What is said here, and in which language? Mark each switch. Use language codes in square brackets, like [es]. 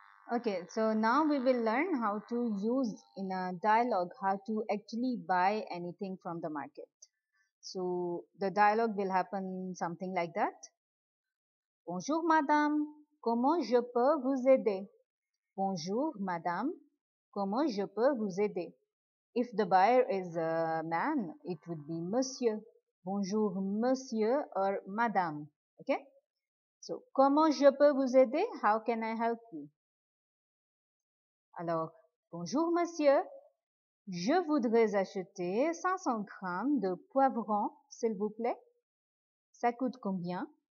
[en] Okay, so now we will learn how to use in a dialogue, how to actually buy anything from the market. So the dialogue will happen something like that. [fr] Bonjour madame, comment je peux vous aider? Bonjour madame, comment je peux vous aider? [en] If the buyer is a man, it would be monsieur. [fr] Bonjour monsieur or madame. Okay? So, comment je peux vous aider? [en] How can I help you? [fr] Alors, bonjour monsieur, je voudrais acheter 500 grammes de poivrons, s'il vous plaît. Ça coûte combien?